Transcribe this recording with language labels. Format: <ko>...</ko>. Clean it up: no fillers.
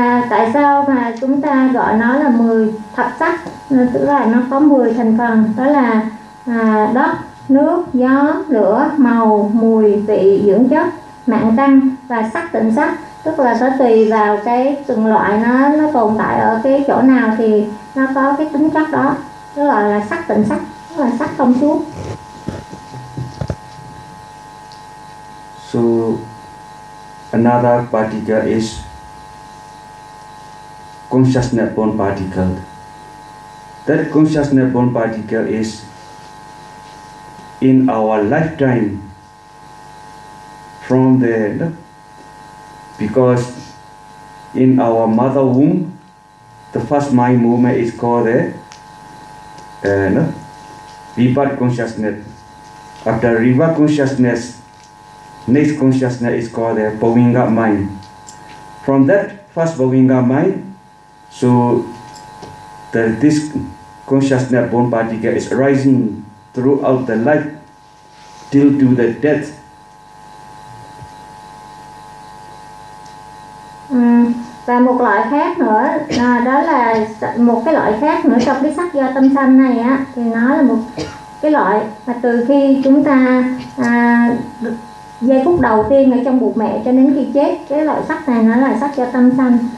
<vi>tại sao mà chúng ta gọi nó là 10 thập sắc, tức là nó có 10 thành phần, đó là đất, nước, gió, lửa, màu, mùi, vị, dưỡng chất, mạng căn và sắc tịnh sắc, tức là nó tùy vào cái từng loại nó tồn tại ở cái chỗ nào thì nó có cái tính chất đó, tức là sắc tịnh sắc, tức là sắc thông suốt.</vi> <en>So another particle is consciousness born particle. That consciousness born particle is in our lifetime from there, no? Because in our mother womb, the first mind movement is called the rebirth consciousness. After rebirth consciousness, next consciousness is called the Bovinga mind. From that first Bovinga mind, so this consciousness born particle is arising throughout the life till to the death.</en> <vi>Và một loại khác nữa, đó là một cái loại khác nữa trong cái sắc do tâm sanh này á, thì nó là một cái loại mà từ khi chúng ta giây phút đầu tiên ở trong bụng mẹ cho đến khi chết, cái loại sắc này nó là sắc do tâm sanh.</vi>